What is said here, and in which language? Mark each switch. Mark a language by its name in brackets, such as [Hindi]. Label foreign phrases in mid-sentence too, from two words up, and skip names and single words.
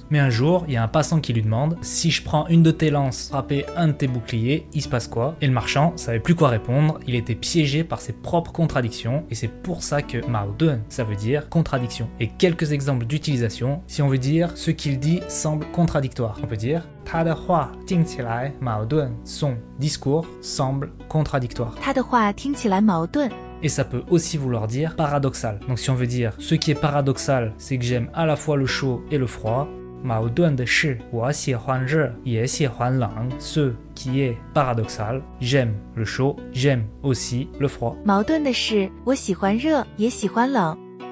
[French] Mais un jour, il y a un passant qui lui demande, si je prends une de tes lances, frapper un de tes boucliers, il se passe quoi? Et le marchand savait plus quoi répondre, il était piégé par ses propres contradictions, et c'est pour ça que Mao Dun, ça veut dire contradiction. Et quelques exemples d'utilisation, si on veut dire ce qu'il dit semble contradictoire, on peut dire [Chinese] 他的话听起来矛盾, [French] son discours semble contradictoire. [Chinese] 他的话听起来矛盾。 [French] Et ça peut aussi vouloir dire paradoxal. Donc si on veut dire ce qui est paradoxal, c'est que j'aime à la fois le chaud et le froid. [Chinese] 矛盾的是我喜欢热也喜欢冷. [French] Ce qui est paradoxal, j'aime le chaud, j'aime aussi le froid. [Chinese] 矛盾的是我喜欢热也喜欢冷。